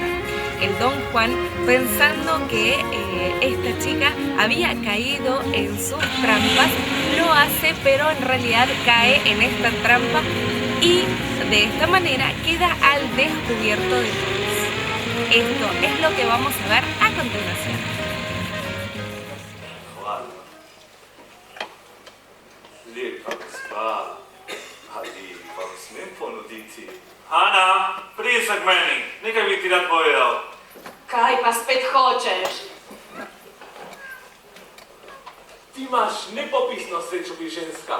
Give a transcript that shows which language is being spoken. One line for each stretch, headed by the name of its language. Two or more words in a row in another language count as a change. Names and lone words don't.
Spanish: El don Juan, pensando que esta chica había caído en sus trampas, lo hace, pero en realidad cae en esta trampa y de esta manera queda al descubierto de todos. Esto es lo que vamos a ver a continuación.
Slovenian: Hvala. Lepa gospa, ali vam smem ponuditi? Ana, pridi se k meni, nekaj bi ti rad povedal. Kaj pa spet hočeš? Ti imaš nepopisno srečo pri ženskah.